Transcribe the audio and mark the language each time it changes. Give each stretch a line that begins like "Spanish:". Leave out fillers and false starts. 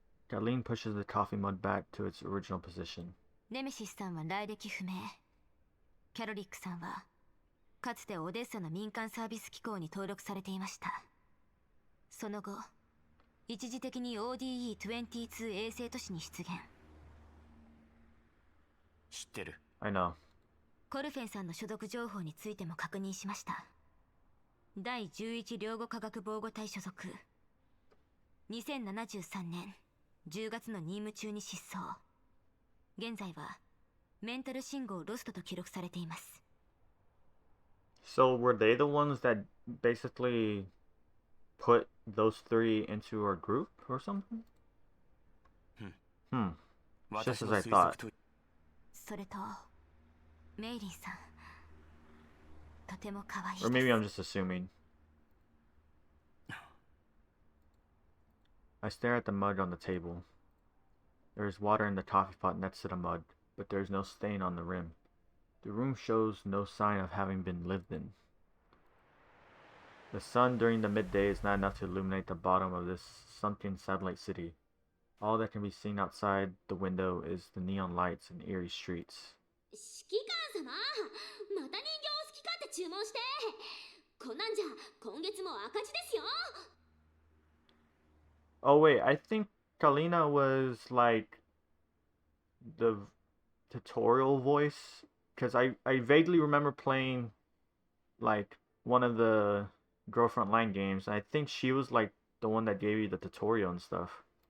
English: Colleen pushes the coffee mug back to its original position.
Japanese: ネメシスさんは来歴不明。キャロリックさんはかつてオデッサの民間サービス機構に登録されていました。その後一時的に ODE-22 衛星都市に出現。知ってる。
English: I know.
Japanese: コルフェンさんの所属情報についても確認しました。第11領護科学防護隊所属。 2073年10月の任務中に失踪。現在はメンタル信号ロストと記録されています。
English: So were they the ones that basically put those three into our group or something? Just as I thought.
Japanese: それとメイリンさん、とても可愛いです。
English: Or maybe I'm just assuming. I stare at the mud on the table. There is water in the coffee pot next to the mud, but there is no stain on the rim. The room shows no sign of having been lived in. The sun during the midday is not enough to illuminate the bottom of this sunken satellite city. All that can be seen outside the window is the neon lights and eerie streets.
Japanese: 指揮官様、また人形を好き勝手注文して。こんなんじゃ今月も赤字ですよ。
English: Oh wait, I think Kalina was like the tutorial voice, because I vaguely remember playing like one of the Girl Frontline games. I think she was like the one that gave you the tutorial and stuff.